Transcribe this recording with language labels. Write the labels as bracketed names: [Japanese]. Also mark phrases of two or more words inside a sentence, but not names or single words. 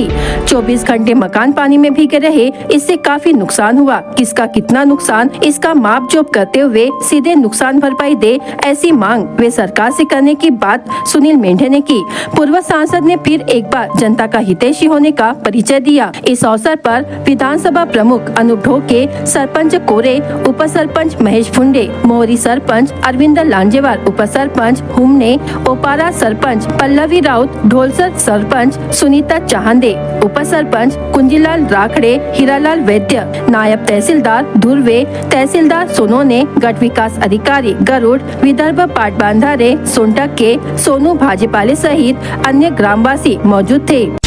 [Hindi] 24 घंटे मकान पानी में भीगे रहे, इससे काफी नुकसान हुआ। किसका कितना नुकसान, इसका माप जोप करते हुए सीधे नुकसान भरपाई दे, ऐसी मांग वे सरकार से करने की बात सुनील मेंढे ने की। पूर्व सांसद ने फिर एक बार जनता का हितैषी होने का परिचय दिया। इस अवसर पर विधानसभा प्रमुख अनूप ढोके, सरपंच कोरे, उप सरपंच महेश फुंडे, मोहरी सरपंच अरविंद लांजेवार, उप सरपंच हुमने, ओपारा सरपंच पल्लवी राउत, ढोलसर सरपंच सुनीता चाहंदे, उप सरपंच कुंजीलाल राखड़े, हीरालाल वैद्य, नायब तहसीलदार धुर्वे, तहसीलदार सोनोने, गट विकास अधिकारी गरुड़, विदर्भ पाटबांधारे सोनटक के सोनू भाजीपाले सहित अन्य ग्रामवासी मौजूद थे।